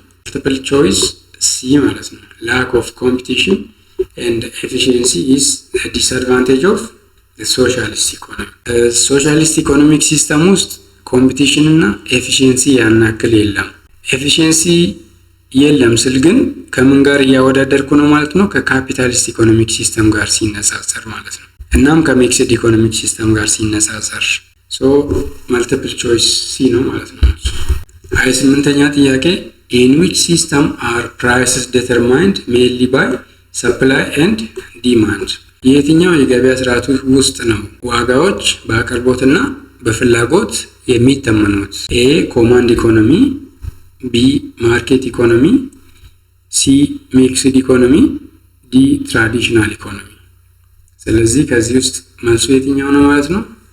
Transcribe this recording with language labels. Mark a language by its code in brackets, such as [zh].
[am] መልቲፕል ቾይስ ሲ ማለት ነው። [en] ላክ ኦፍ ኮምፒቲሽን ኤንድ ኤፊሺየንሲ ኢዝ ዲስአድቫንቴጅ ኦፍ ሶሻሊስት ኢኮኖሚ። [am] ሶሻሊስት ኢኮኖሚክ ሲስተም ውስጥ ኮምፒቲሽን እና ኤፊሺየንሲ ያናክል የለም። ኤፊሺየንሲ የለም ስል ግን ከምን ጋር እያወዳደርኩ ነው ማለት ነው? ከካፒታሊስት ኢኮኖሚክ ሲስተም ጋር ሲነጻጸር ማለት ነው። እናም ከሚክስድ ኢኮኖሚክ ሲስተም ጋር ሲነጻጸር ሶ መልቲፕል ቾይስ ሲ ነው ማለት ነው። 28ኛ ጥያቄ [en] in which system are prices determined mainly by supply and demand? [am] የትኛው የገበያ ስርዓት ውስጥ ነው ዋጋዎች በአቅርቦትና በፍላጎት የሚተመኑት? [en] ኤ ኮማንድ ኢኮኖሚ፣ ቢ ማርኬት ኢኮኖሚ፣ ሲ ሚክስድ ኢኮኖሚ፣ ዲ ትራዲሽናል ኢኮኖሚ። [am] ስለዚህ ከዚህ ውስጥ መልሱ የትኛው ነው ማለት ነው?